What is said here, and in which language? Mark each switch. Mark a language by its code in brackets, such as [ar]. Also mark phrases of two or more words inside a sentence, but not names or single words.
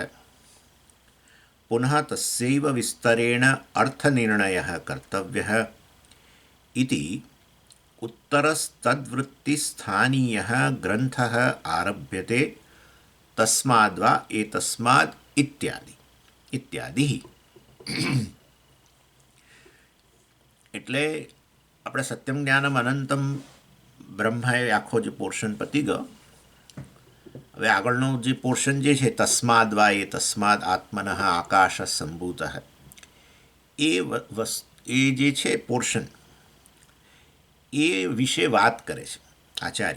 [sa] पुनः तस्यैव विस्तरेण अर्थनिर्णयः कर्तव्यः इति उत्तरस्तद्वृत्तिस्थानीयः ग्रन्थः आरभ्यते। तस्माद्वा एतस्माद् इत्यादि इत्यादि। [gu] એટલે આપણે [sa] સત્યમ જ્ઞાનમ અનંતમ [gu] બ્રહ્માએ આખો જે પોર્શન પતી ગયો. હવે આગળનો જે પોર્શન જે છે [sa] તસ્માદ વા એ તસ્માદ આત્મનઃ આકાશ સંભૂત [gu] એ જે છે પોર્શન એ વિશે વાત કરે છે આચાર્ય.